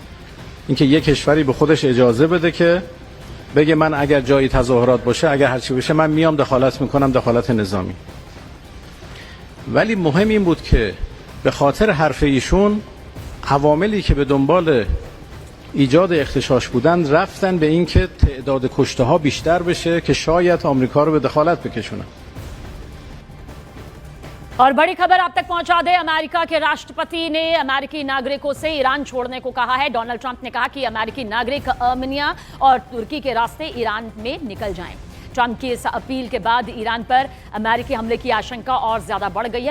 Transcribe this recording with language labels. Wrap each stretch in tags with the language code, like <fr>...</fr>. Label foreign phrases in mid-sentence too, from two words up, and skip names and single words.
<fa>اینکه یک کشوری به خودش اجازه بده که بگه من اگر جایی تظاهرات باشه، اگر هرچی بشه، من میام دخالت میکنم، دخالت نظامی. ولی مهم این بود که به خاطر حرف ایشون عواملی که به دنبال ایجاد اغتشاش بودن رفتن به این که تعداد کشته ها بیشتر بشه که شاید آمریکا رو به دخالت بکشونن.</fa> <hi>और बड़ी खबर आप तक पहुंचा दे, अमेरिका के राष्ट्रपति ने अमेरिकी नागरिकों से ईरान छोड़ने को कहा है। डोनाल्ड ट्रंप ने कहा कि अमेरिकी नागरिक आर्मेनिया और तुर्की के रास्ते ईरान में निकल जाएं। ट्रंप की इस अपील के बाद ईरान पर अमेरिकी हमले की आशंका और ज्यादा बढ़ गई है।</hi>